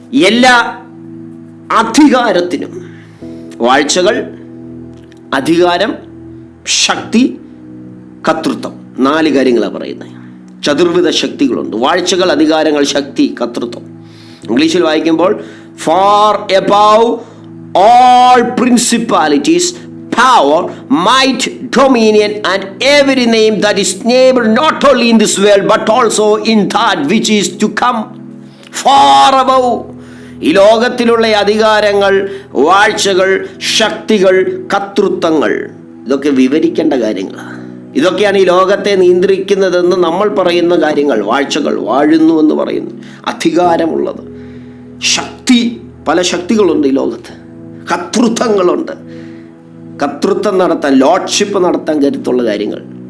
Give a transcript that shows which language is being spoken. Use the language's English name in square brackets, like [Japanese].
[Malayalam] എല്ലാ അധികാരത്തിനും, വാഴ്ചകൾ, അധികാരം, ശക്തി, കർത്തൃത്വം, 4 കാര്യങ്ങളാണ് പറയുന്നത്. ചതുർവിധ ശക്തികളുണ്ട്. വാഴ്ചകൾ, അധികാരങ്ങൾ, ശക്തി, കർത്തൃത്വം. ഇംഗ്ലീഷിൽ വായിക്കുമ്പോൾ [English] Far above all principalities, power, might, dominion, and every name that is named not only in this world but also in that which is to come. Far above. [Malayalam] ഈ ലോകത്തിലുള്ള അധികാരങ്ങൾ, വാഴ്ചകൾ, ശക്തികൾ, കർത്തൃത്വങ്ങൾ, ഇതൊക്കെ വിവരിക്കേണ്ട കാര്യങ്ങളാണ്. ഇതൊക്കെയാണ് ഈ ലോകത്തെ നിയന്ത്രിക്കുന്നതെന്ന് നമ്മൾ പറയുന്ന കാര്യങ്ങൾ. വാഴ്ചകൾ, വാഴുന്നു എന്ന് പറയുന്നു, അധികാരമുള്ളത്, ശക്തി, പല ശക്തികളുണ്ട് ഈ ലോകത്ത്, കർത്തൃത്വങ്ങളുണ്ട്, കർത്തൃത്വം നടത്താൻ, ലോഡ്ഷിപ്പ് നടത്താൻ കരുത്തുള്ള കാര്യങ്ങൾ.